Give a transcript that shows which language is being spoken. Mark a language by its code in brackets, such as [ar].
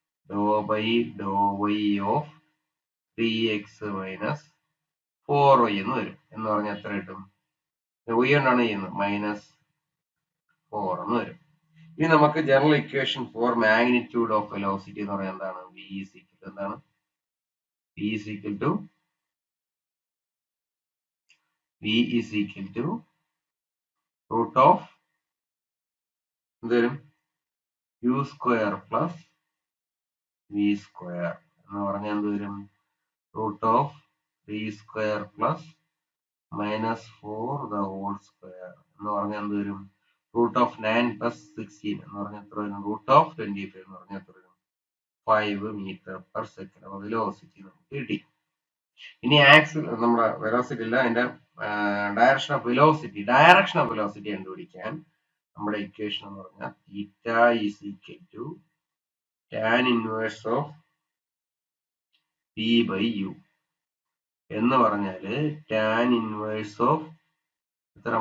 [en] ഡോ ബൈ ഡോ y of 3x minus 4y [ml] എന്ന് വരും. എന്ന് പറഞ്ഞാൽ എത്ര കിട്ടും? y കൊണ്ടാണ് ചെയ്യുന്നത്. മൈനസ് 4 എന്ന് വരും. ഇനി നമുക്ക് [en] general equation for magnitude of velocity [ml] എന്ന് പറഞ്ഞാൽ എന്താണ്? [en] v is equal to [ml] എന്താണ്? [en] v is equal to root of [ml] എന്ത് വരും? [en] u square plus v square [ml] എന്ന് പറഞ്ഞാൽ എന്ത് വരും? [en] root of 3 square plus minus 4 the whole square [ml] എന്ന് പറഞ്ഞാൽ എന്ത് വരും? [en] root of 9 plus 16 [ml] എന്ന് പറഞ്ഞാൽ എത്ര വരും? [en] root of 25 [ml] എന്ന് പറഞ്ഞാൽ എത്ര വരും? 5 മീറ്റർ പെർ സെക്കൻഡ്. അപ്പൊ വെലോസിറ്റി നമുക്ക് കിട്ടി. ഇനി നമ്മുടെ വെലോസിറ്റി ഇല്ല, അതിന്റെ ഡയറക്ഷൻ ഓഫ് വെലോസിറ്റി കണ്ടുപിടിക്കാൻ നമ്മുടെ ഇക്വേഷൻ എന്ന് പറഞ്ഞാൽ [en] theta is equal to tan inverse of P by U [ml] എന്ന് പറഞ്ഞാല് ടാൻ ഇൻവേഴ്സ് ഓഫ് എത്ര?